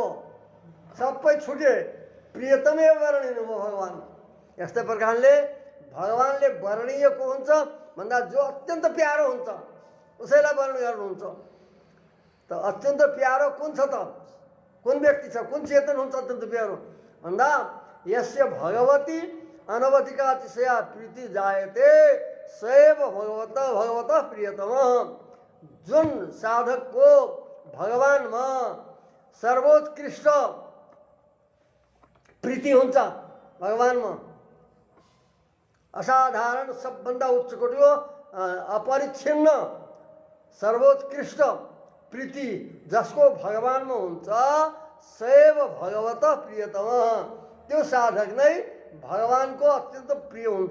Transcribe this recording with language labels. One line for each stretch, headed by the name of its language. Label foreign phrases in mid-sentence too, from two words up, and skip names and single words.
Nepali: सबै छुटे, प्रियतमै वर्णिनु भयो भगवान। यस्तै प्रकारले भगवानले वर्णीय को हुन्छ भन्दा जो अत्यन्त प्यारो हुन्छ उसैलाई वर्णन गर्नुहुन्छ। त अत्यन्त प्यारो कुन छ त, कुन व्यक्ति छ, कुन चेतन हुन्छ अत्यन्त प्यारो भन्दा
Sanskrit: यस्य भगवती अनवधिका अतिशया प्रीति जायते सैव भगवत प्रियतम,
Nepali: जुन साधक को भगवानमा सर्वोत्कृष्ट प्रीति हुन्छ, भगवानमा असाधारण सबभन्दा उच्च कोटिको अपरिच्छिन्न सर्वोत्कृष्ट प्रीति जसको भगवानमा हुन्छ
Sanskrit: सैव भगवत प्रियतम,
Nepali: त्यो साधक नै भगवानको अत्यन्त प्रिय हुन्छ।